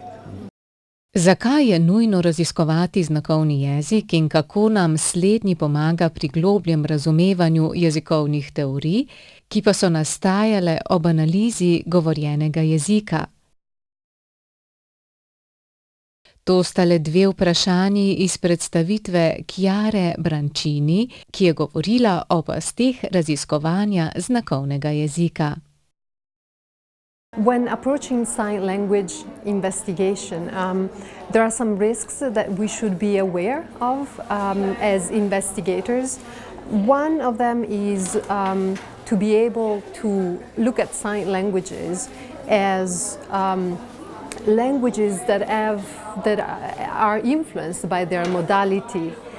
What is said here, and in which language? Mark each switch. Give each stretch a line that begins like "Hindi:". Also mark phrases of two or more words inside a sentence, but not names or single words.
Slovenian: Zakaj je nujno raziskovati znakovni jezik in kako nam slednji pomaga pri globljem razumevanju jezikovnih teorij, ki pa so nastajale ob analizi govorjenega jezika? To sta le dve vprašanji iz predstavitve Chiare Brancini, ki je govorila o pasteh raziskovanja znakovnega jezika.
English: When approaching sign language investigation, there are some risks that we should be aware of as investigators. One of them is to be able to look at sign languages as languages that are influenced by their modality.